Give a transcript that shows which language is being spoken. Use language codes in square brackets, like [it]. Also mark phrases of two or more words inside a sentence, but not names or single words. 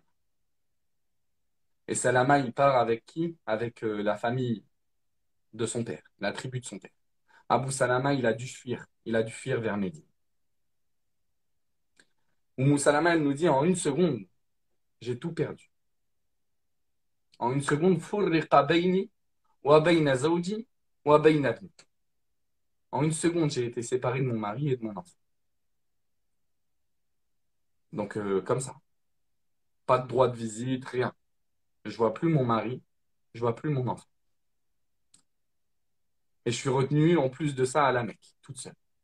[fr] Et Salama, il part avec qui? Avec la famille de son père, la tribu de son père. Abu Salama, il a dû fuir. Il a dû fuir vers Médine. Salama, elle nous dit en une seconde, j'ai tout perdu. En une seconde, [ar] فرق بيني وبين زوجي وبين ابني. [fr] En une seconde, j'ai été séparé de mon mari et de mon enfant. Donc, comme ça. Pas de droit de visite, rien. Je vois plus mon mari, je vois plus mon enfant. Et je suis retenu, en plus de ça, à la Mecque, toute seule.